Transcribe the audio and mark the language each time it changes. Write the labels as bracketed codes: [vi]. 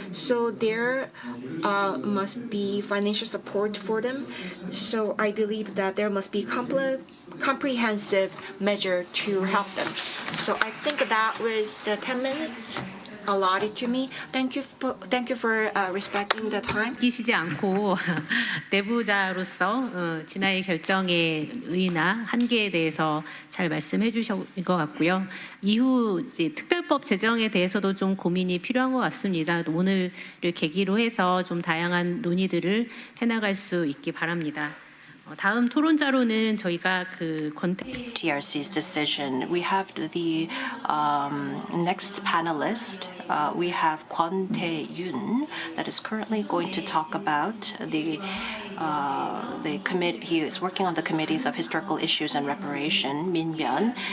[en] So there must be financial support for them. So I believe that there must be comprehensive measure to help them. So I think that was the 10 minutes allotted to me. Thank you for respecting the time. [ko] 끼시지 않고 내부자로서 진화의 결정의 의의나 한계에 대해서 잘 말씀해 주신 것 같고요. 이후 이제 특별법 제정에 대해서도 좀 고민이 필요한 것 같습니다. 오늘을 계기로 해서 좀 다양한 논의들을 해나갈 수 있기 바랍니다. 다음 토론자로는 저희가 그 [en] TRC's decision. We have the next panelist. We have Kwon Tae-yoon that is currently going to talk about the committee. He is working on the committees of historical issues and reparation, Minbyeon.